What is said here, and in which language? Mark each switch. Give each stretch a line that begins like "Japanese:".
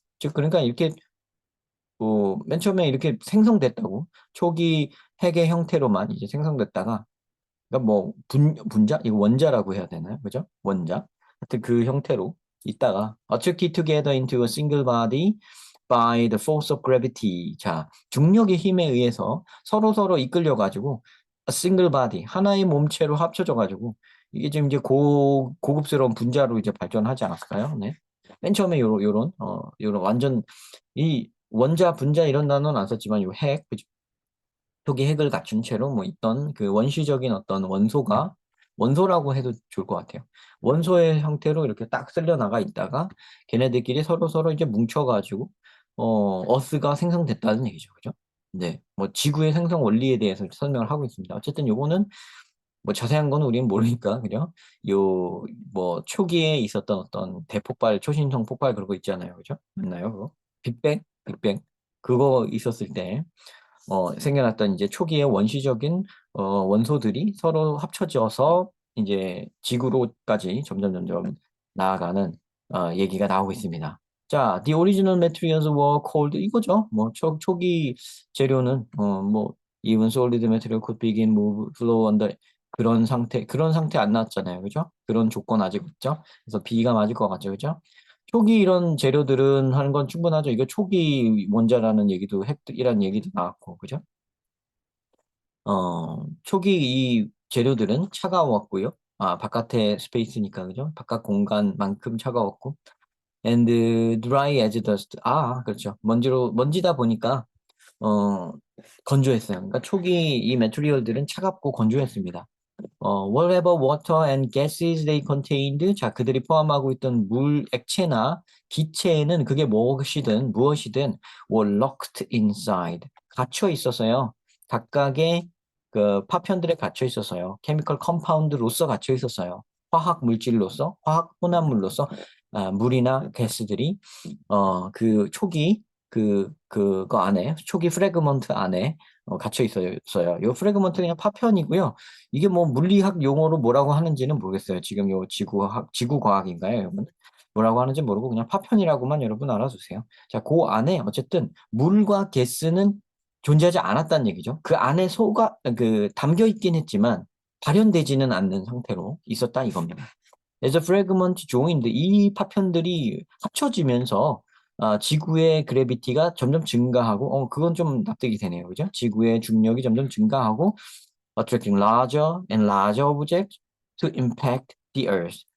Korean: 즉, 그러니까 이렇게, 맨 처음에 이렇게 생성됐다고. 초기 핵의 형태로만 이제 생성됐다가, 그러니까 뭐, 분자? 이거 원자라고 해야 되나요? 그죠? 원자. 하여튼 그 형태로 있다가,
English: attracted together into a single body by the force of gravity.
Korean: 자, 중력의 힘에 의해서 서로 이끌려가지고
English: a single body,
Korean: 하나의 몸체로 합쳐져가지고 이게 지금 이제 고급스러운 분자로 이제 발전하지 않았을까요? 네. 맨 처음에 요런 완전 이 원자, 분자 이런 단어는 안 썼지만 요 핵, 그죠? 초기 핵을 갖춘 채로 뭐 있던 그 원시적인 어떤 원소라고 해도 좋을 것 같아요. 원소의 형태로 이렇게 딱 쓸려 나가 있다가 걔네들끼리 서로 이제 뭉쳐가지고 어스가 생성됐다는 얘기죠, 그죠? 네, 뭐 지구의 생성 원리에 대해서 설명을 하고 있습니다. 어쨌든 요거는 뭐 자세한 거는 우리는 모르니까, 그죠? 요 뭐 초기에 있었던 어떤 대폭발, 초신성 폭발 그런 거 있잖아요, 그죠? 맞나요, 그거? 빅뱅 그거 있었을 때. 생겨났던 이제 초기의 원시적인 원소들이 서로 합쳐져서 이제 지구로까지 점점 나아가는 얘기가 나오고 있습니다.
English: 자, the original materials were called
Korean: 이거죠. 뭐 초기 재료는 뭐
English: even solid material could begin move flow under
Korean: 그런 상태 안 나왔잖아요. 그죠? 그런 조건 아직 없죠. 그래서 B가 맞을 것 같죠. 그죠? 초기 이런 재료들은 하는 건 충분하죠. 이거 초기 원자라는 얘기도 핵이라는 얘기도 나왔고, 그죠? 초기 이 재료들은 차가웠고요. 아, 바깥에 스페이스니까, 그죠? 바깥 공간만큼 차가웠고.
English: And dry as dust.
Korean: 아, 그렇죠. 먼지다 보니까, 어, 건조했어요. 그러니까 초기 이 메테리얼들은 차갑고 건조했습니다.
English: whatever water and gases they contained.
Korean: 자, 그들이 포함하고 있던 액체나 기체에는 그게 무엇이든
English: were locked inside.
Korean: 갇혀 있었어요. 각각의 그 파편들에 갇혀 있었어요. 케미컬 컴파운드로서 갇혀 있었어요. 화학 물질로서, 화학 혼합물로서 물이나 가스들이 그 초기 그거 안에 초기 프래그먼트 안에 갇혀 있어요. 요 프래그먼트 그냥 파편이고요. 이게 뭐 물리학 용어로 뭐라고 하는지는 모르겠어요. 지금 요 지구과학인가요, 여러분? 뭐라고 하는지 모르고 그냥 파편이라고만 여러분 알아주세요. 자, 그 안에 어쨌든 물과 가스는 존재하지 않았다는 얘기죠. 그 안에 담겨 있긴 했지만 발현되지는 않는 상태로 있었다 이겁니다.
English: As a fragment joined,
Korean: 이 파편들이 합쳐지면서 지구의 그래비티가 점점 증가하고, 그건 좀 납득이 되네요. 그죠? 지구의 중력이 점점 증가하고,
English: attracting larger and larger objects to impact the Earth.